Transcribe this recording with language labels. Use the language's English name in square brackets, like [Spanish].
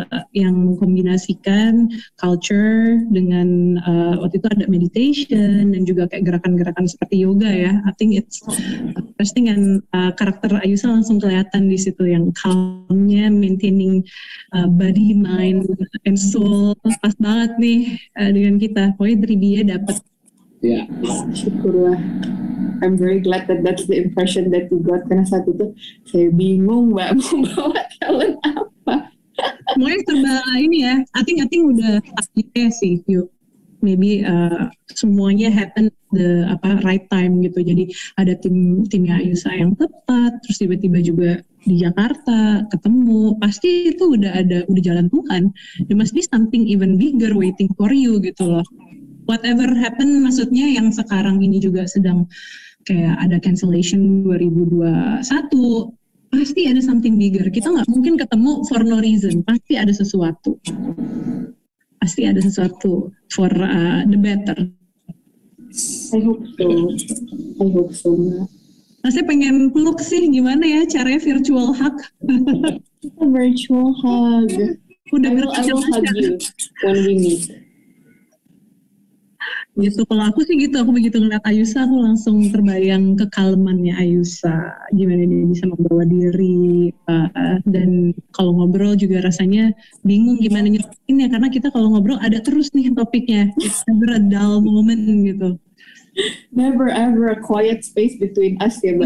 [Indonesian] Yang mengkombinasikan culture dengan waktu itu ada meditation dan juga kayak gerakan-gerakan seperti yoga ya. [English] I think it's interesting, and [Indonesian] karakter Ayusa langsung kelihatan di situ, yang calmnya, [English] maintaining body, mind, and soul. [Indonesian] Pas banget nih dengan kita. Pokoknya dari dia dapat. Ya. Syukurlah. [English] I'm very glad that that's the impression that you got. [Indonesian] Karena saat itu saya bingung Mbak mau bawa talent apa. Semuanya serba ini ya, [English] I think [Indonesian] udah takdirnya sih, yuk. [English] Maybe semuanya happen the right time gitu. [Indonesian] Jadi ada timnya Ayusa yang tepat, terus tiba-tiba juga di Jakarta ketemu. Pasti itu udah jalan Tuhan. [English] There must be something even bigger waiting for you gitu loh. Whatever happen, [Indonesian] maksudnya yang sekarang ini juga sedang kayak ada cancellation 2021. Pasti ada [English] something bigger. [Indonesian] Kita nggak mungkin ketemu [English] for no reason. [Indonesian] Pasti ada sesuatu. Pasti ada sesuatu [English] for the better. I hope so. [Indonesian] Nah, saya pengen peluk sih, gimana ya caranya [English] virtual hug? Virtual hug. [Indonesian] Udah [English] I will hug you when we meet. [Indonesian] Gitu. Kalau aku sih gitu, aku begitu ngeliat Ayusa aku langsung terbayang kekalemannya Ayusa, gimana dia bisa membawa diri, dan kalau ngobrol juga rasanya bingung gimana nyebutinnya, karena kita kalau ngobrol ada terus nih topiknya, [English] it's never a dull moment [Indonesian] gitu. [English] Never ever a quiet space between us ya Mbak.